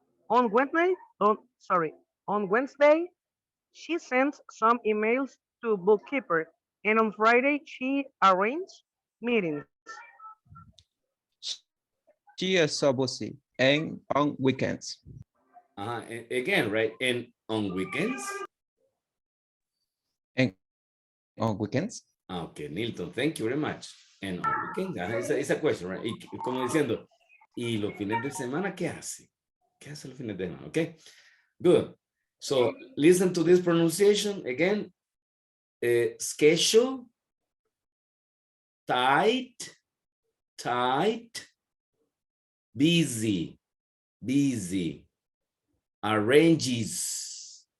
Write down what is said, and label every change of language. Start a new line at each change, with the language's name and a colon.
English: On Wednesday, she sends some emails to bookkeeper, and on Friday, she arranges meetings. She is so busy and on weekends. Again, right? And on weekends? And on weekends? Okay, Nilton, thank you very much. And on weekends,
Spanish: esa question, right? Y como diciendo, ¿y los fines de semana qué hace? ¿Qué hace los fines de semana?
English: Okay, good. So listen to this pronunciation again. Schedule, tight, busy, arranges.